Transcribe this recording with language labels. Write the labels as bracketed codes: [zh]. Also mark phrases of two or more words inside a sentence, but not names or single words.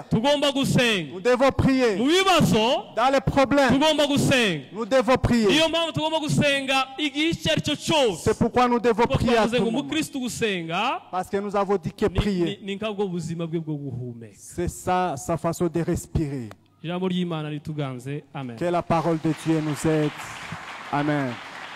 [rw] tugomba gusenga, [fr] nous devons [rw] mu [fr] prier. [rw] bibazo [fr] Dans les problèmes, [rw] tugomba gusenga. [fr] nous devons prier. [rw] niyo mpamvu tugomba gusenga igihe icyo ari cyo cyose. [fr] C'est pourquoi nous devons [rw] kuko [fr] prier à [rw] twavuze [fr] tout [rw] ngo [fr] moment. [rw] umukristo gusenga [fr] Parce que nous avons dit que prier, [rw] ni nkabwo buzima bwe bwo guhumeka. [fr] c'est ça, sa façon de respirer. [rw] ijambo ry'Imana rituganze. Amen. [fr] Que la parole de Dieu nous aide. Amen.